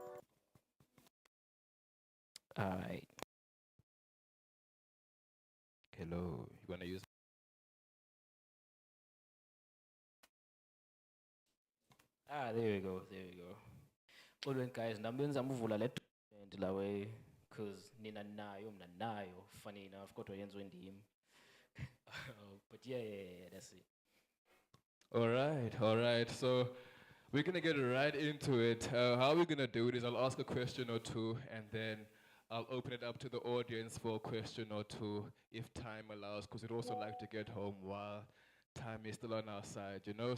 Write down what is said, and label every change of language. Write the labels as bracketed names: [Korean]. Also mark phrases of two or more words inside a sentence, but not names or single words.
[English] Alright. Hello, you wanna use? There we go. There we go. All right, guys, [Xhosa] nami ngizama uvula le document la [English] way cause [Xhosa] nina mna nayo. [English] Funny enough, [Xhosa] kodwa yenziwe ndim. [English] But yeah, that's it. All right. So we're gonna get right into it. How we're gonna do it is I'll ask a question or two, and then I'll open it up to the audience for a question or two if time allows, because we'd also like to get home while time is still on our side, you know.